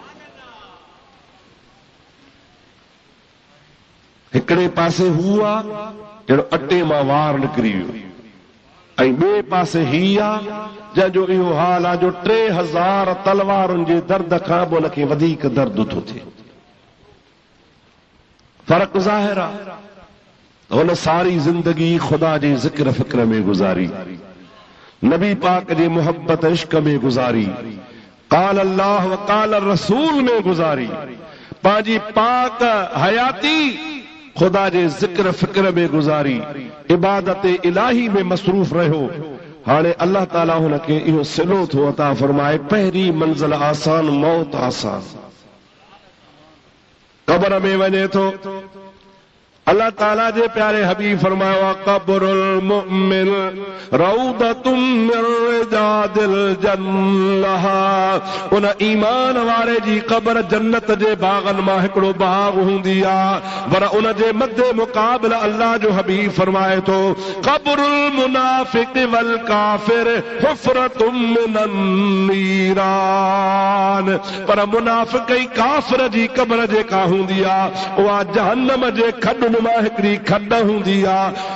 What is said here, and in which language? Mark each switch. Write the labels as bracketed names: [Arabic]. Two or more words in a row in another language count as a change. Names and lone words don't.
[Sindhi] हिकिड़े पासे हू आहे जहिड़ो अटे मां वार निकिरी वियो ऐं ॿिए पासे ही आहे जंहिंजो इहो हाल आहे जो 3000 तलवारुनि जे दर्द खां बि हुनखे वधीक दर्द थो थिए। फ़र्क़ु ज़ाहिर आहे। हुन सारी ज़िंदगी ख़ुदा जे ज़िक्र फ़िक्र में गुज़ारी, नबी पाक जे मुहब्बत इश्क में गुज़ारी, [Arabic] قال الله وقال رسول [Sindhi] में गुज़ारी, पंहिंजी पाक हयाती खुदा जे ज़िक्र फ़िक्र में गुज़ारी, इबादत इलाही में मसरूफ़ रहियो। हाणे अल्लाह ताला हुनखे इहो सिलो थो अता फरमाए, पहिरीं मंज़िल आसान, मौत आसान। क़ब्र में वञे थो, अल्लाह ताला जे प्यारे हबीब फरमायो आहे [Arabic] قبر المؤمن روضة من رياض الجنة, [Sindhi] उन ईमान वारे जी क़ब्र जन्नत जे बागनि मां हिकिड़ो बाग हूंदी आहे। पर उन जे मदे मुक़ाबिल अल्लाह जो हबीब फरमाए थो [Arabic] قبر المنافق والكافر حفرة من النيران, [Sindhi] पर मुनाफ़िक़ ऐं काफ़िर जी क़ब्र जेका हूंदी आहे उहा जहन्नम जे खॾ मां हिकिड़ी खॾ हूंदी आहे।